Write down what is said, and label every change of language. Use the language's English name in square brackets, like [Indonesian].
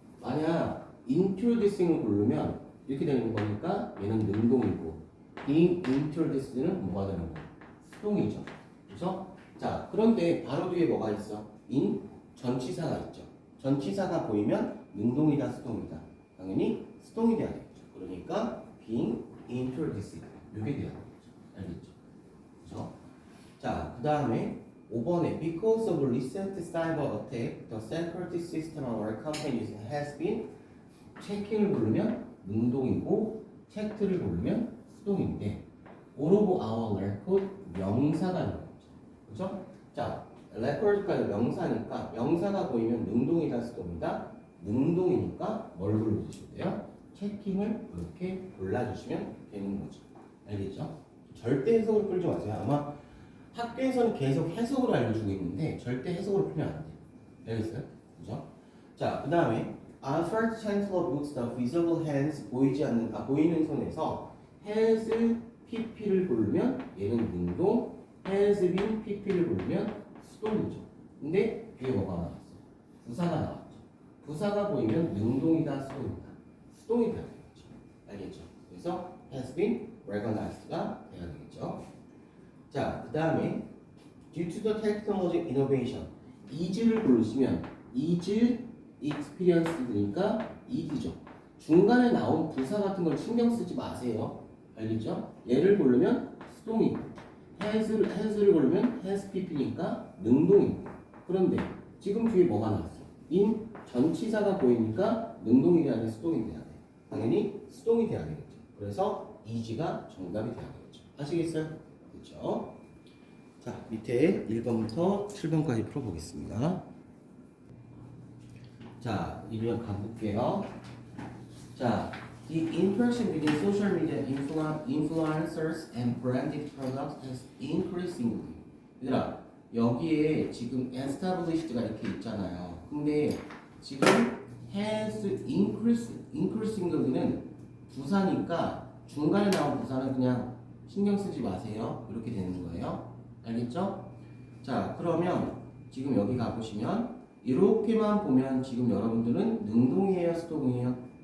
[Korean] 만약 introducing을 고르면 이렇게 되는 거니까 얘는 능동이고 being introduced는 뭐가 되는 거야? 수동이죠. 그렇죠? 자, 그런데 바로 뒤에 뭐가 있어? in 전치사가 있죠. 전치사가 보이면 능동이다, 수동이다. 당연히 수동이 돼야 되겠죠. 그러니까 being introduced 이게 돼야 되겠죠. 알겠죠? 그렇죠? [English] 그 다음에 5번에 because of recent cyber attack, the security system of our company has been 체킹을 부르면 능동이고 체크를 부르면 수동인데 all of our record 명사가 나오죠. [Korean] 그죠? 자, record가 명사니까 명사가 보이면 능동이다 수동이다. 능동이니까 뭘 불러주시면 돼요? 체킹을 이렇게 골라주시면 되는 거죠. 알겠죠? 절대 해석을 풀지 마세요. 아마 학교에서는 계속 해석으로 알려주고 있는데 절대 해석으로 풀면 안 돼요. 알겠어요? 그죠? 자, 그 다음에 Alfred Chandler books the visible hands 보이는 손에서 has pp를 부르면 얘는 능동, has been pp를 부르면 수동이죠. 근데 뒤에 뭐가 나왔어? 부사가 나왔죠. 부사가 보이면 능동이다, 수동이다. 수동이 돼야 되겠죠. 알겠죠? 그래서 has been recognized가 돼야 되겠죠. [English] 자, 그 다음에 due to the technology innovation is를 부르시면 is experienced니까 is죠. [Korean] 중간에 나온 부사 같은 걸 신경 쓰지 마세요. 알겠죠? 얘를 부르면 수동이고 has를 부르면 has pp니까 능동이고. 그런데 지금 뒤에 뭐가 나왔어? in 전치사가 보이니까 능동이 돼야 돼, 수동이 돼야 돼. 당연히 수동이 돼야 되겠죠. 그래서 is가 정답이 돼야 되겠죠. 아시겠어요? 그렇죠? 자, 밑에 1번부터 7번까지 풀어보겠습니다. 자, 이번 가볼게요. [English] 자, the interaction between social media influencers and branded products has increasingly. [Korean] 얘들아, 여기에 지금 established가 이렇게 있잖아요. 근데 지금 has increasingly는 부사니까 중간에 나온 부사는 그냥 신경 쓰지 마세요. 이렇게 되는 거예요. 알겠죠? 자, 그러면 지금 여기 가보시면 이렇게만 보면 지금 여러분들은 능동이에요, 수동이에요?